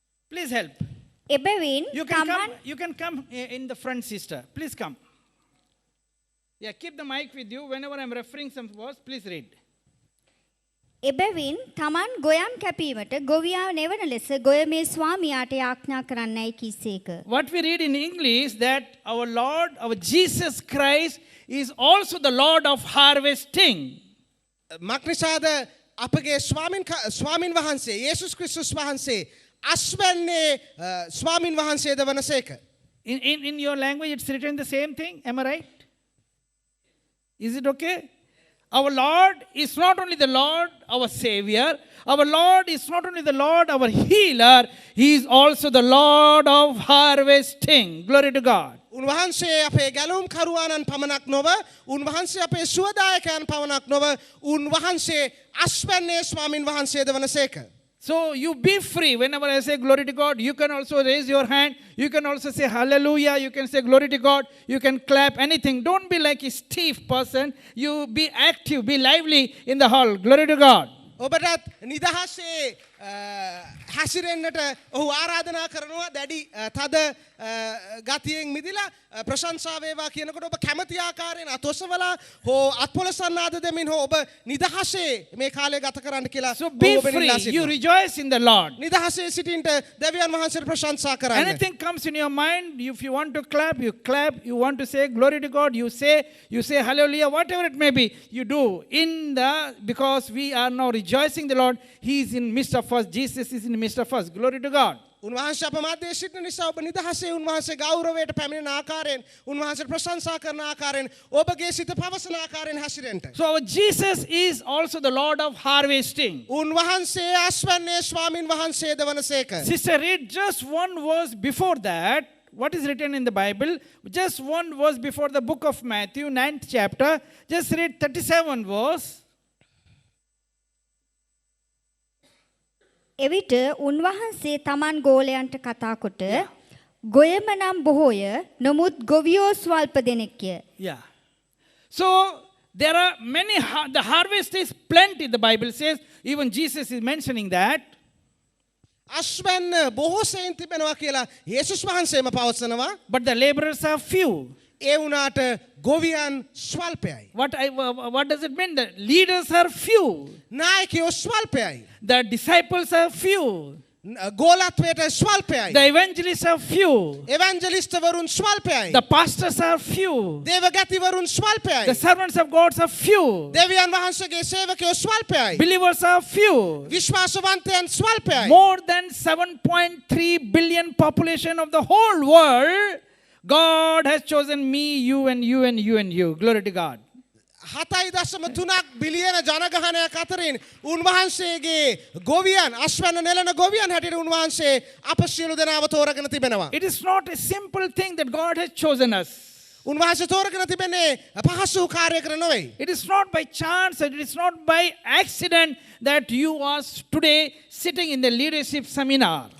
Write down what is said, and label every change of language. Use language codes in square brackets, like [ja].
[en] Please help. [si] එබැවින් [en] You can come in the front, sister. Please come. Yeah, keep the mic with you. Whenever I'm referring some words, please read. [si] එබැවින් තමන් ගොයම් කැපීමට ගොවියා නෙවන ලෙස ගොයමේ ස්වාමියාට යාඥා කරන්නයි කිසේක. [en] What we read in English that our Lord, our Jesus Christ is also the Lord of harvesting. [si] මක්නිසාද අපගේ ස්වාමින් වහන්සේ යේසුස් ක්‍රිස්තුස් වහන්සේ අස්වැන්නේ ස්වාමින් වහන්සේද වනසේක. [en] In your language, it's written the same thing. Am I right? Is it okay? Our Lord is not only the Lord, our Savior. Our Lord is not only the Lord, our healer. He is also the Lord of harvesting. Glory to God. [si] උන්වහන්සේ අපේ ගැලුම් කරුවාණන් පමණක් නොව උන්වහන්සේ අපේ සුවදායකයන් පමණක් නොව උන්වහන්සේ අස්වැන්නේ ස්වාමින් වහන්සේද වනසේක. [en] So you be free. Whenever I say glory to God, you can also raise your hand. You can also say hallelujah. You can say glory to God. You can clap, anything. Don't be like a stiff person. You be active, be lively in the hall. Glory to God. [si] ඔබටත් නිදහසේ හැසිරෙන්නට ඔහු ආරාධනා කරනවා දැඩි තද ගතියෙන් මිදිලා ප්‍රශංසා වේවා කියනකොට ඔබ කැමති ආකාරයෙන් අතොසවලා හෝ අත්පොලසන්නාද දෙමින් හෝ ඔබ නිදහසේ මේ කාලය ගත කරන්න කියලා [en] So be free. You rejoice in the Lord. [si] නිදහසේ සිටින්ට දෙවියන් වහන්සේට ප්‍රශංසා කරන්න. [en] Anything comes in your mind, if you want to clap, you clap. You want to say glory to God, you say hallelujah, whatever it may be, you do. Because we are now rejoicing the Lord, He is in midst of us. Jesus is in the midst of us. Glory to God. [si] උන්වහන්සේ අප මැදේ සිටින නිසා ඔබ නිදහසේ උන්වහන්සේ ගෞරවයට පැමිණෙන ආකාරයෙන් උන්වහන්සේ ප්‍රශංසා කරන ආකාරයෙන් ඔබගේ සිත පවසන ආකාරයෙන් හැසිරෙන්න. [en] So our Jesus is also the Lord of harvesting. [si] උන්වහන්සේ අස්වැන්නේ ස්වාමින් වහන්සේද වනසේක. [en] Sister, read just one verse before that. What is written in the Bible? Just one verse before the book of Matthew, 9th chapter. Just read 37 verse. [si] එවිට උන්වහන්සේ තමන් ගෝලයන්ට කතා කොට ගොයම නම් බොහෝය නමුත් ගොවියෝ ස්වල්ප දෙනෙක්ය. [en] Yeah. So there are many, the harvest is plenty, the Bible says. Even Jesus is mentioning that. [si] අස්වැන්න බොහෝ සෙයින් තිබෙනවා කියලා යේසුස් වහන්සේම පවසනවා. [en] But the laborers are few. [si] ඒ වුණාට ගොවියන් ස්වල්පයයි. [en] What does it mean? The leaders are few. [si] නායකයෝ ස්වල්පයයි. [en] The disciples are few. [si] ගෝලත්වයට ස්වල්පයයි. [en] The evangelists are few. [si] එවැන්ජලිස්ටවරුන් ස්වල්පයයි. [en] The pastors are few. [si] දේවගතිවරුන් ස්වල්පයයි. [en] The servants of God are few. [si] දෙවියන් වහන්සේගේ සේවකයෝ ස්වල්පයයි. [en] Believers are few. [si] විශ්වාසවන්තයන් ස්වල්පයයි. [en] More than 7.3 billion population of the whole world, God has chosen me, you and you and you and you. Glory to God. [si] 7.3 බිලියන ජනගහනයක් අතරින් උන්වහන්සේගේ ගොවියන් අශ්වැන්න නෙලන ගොවියන් හැටියට උන්වහන්සේ අප සියලු දෙනාව තෝරගෙන තිබෙනවා. [en] It is not a simple thing that God has chosen us. [si] උන්වහන්සේ තෝරගෙන තිබෙන්නේ පහසු කාර්යයකට නෙවෙයි. [en] It is not by chance, it is not by accident that you are today sitting in the leadership seminar.